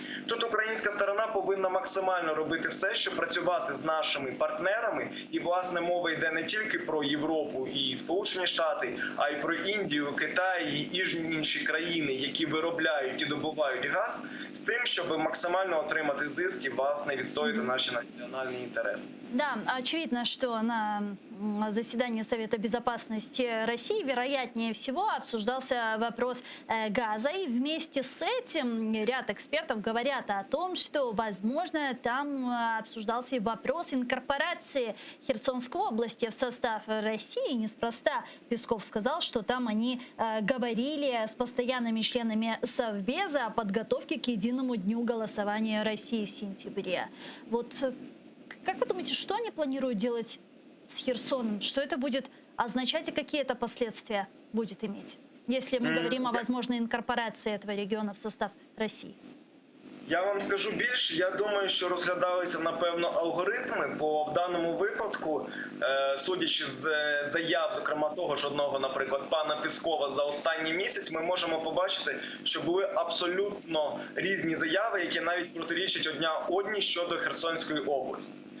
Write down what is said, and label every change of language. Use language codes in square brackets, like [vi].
[uk] Тут українська сторона повинна максимально робити все, щоб працювати з нашими партнерами, і, власне, мова йде не тільки про Європу і Сполучені Штати, а й про Індію, Китай і інші країни, які виробляють і добувають газ, з тим, щоб максимально отримати зиск і, власне, відстояти наші національні інтереси. [ru] Да, очевидно, что на заседании Совета Безопасности России, вероятнее всего, обсуждался вопрос газа. И вместе с этим ряд экспертов говорят о том, что, возможно, там обсуждался и вопрос инкорпорации Херсонской области в состав России. Неспроста Песков сказал, что там они говорили с постоянными членами Совбеза о подготовке к единому дню голосования России в сентябре. Вот как вы думаете, что они планируют делать с Херсоном? Что это будет означать и какие это последствия будет иметь, если мы говорим о возможной инкорпорации этого региона в состав России? [uk] Я вам скажу більше, я думаю, що розглядалися, напевно, алгоритми, бо в даному випадку, судячи з заяв, зокрема того ж одного, наприклад, пана Пескова за останній місяць, ми можемо побачити, що були абсолютно різні заяви, які навіть протирічать одна одній щодо Херсонської області.